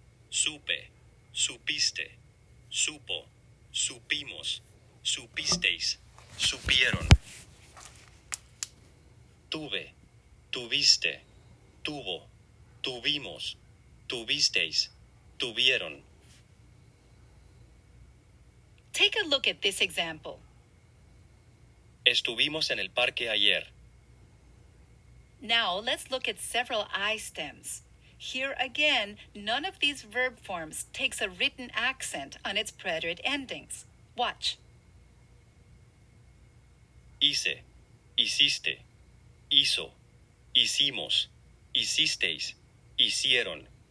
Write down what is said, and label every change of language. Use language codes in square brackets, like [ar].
[es] Supe, supiste, supo, supimos, supisteis, supieron. Tuve, tuviste, tuvo, tuvimos, tuvisteis, tuvieron. [en] Take a look at this example. [es] Estuvimos en el parque ayer. [en] Now let's look at several I stems. Here again, none of these verb forms takes a written accent on its preterite endings. Watch. [es] Hice, hiciste, hizo, hicimos, hicisteis, hicieron.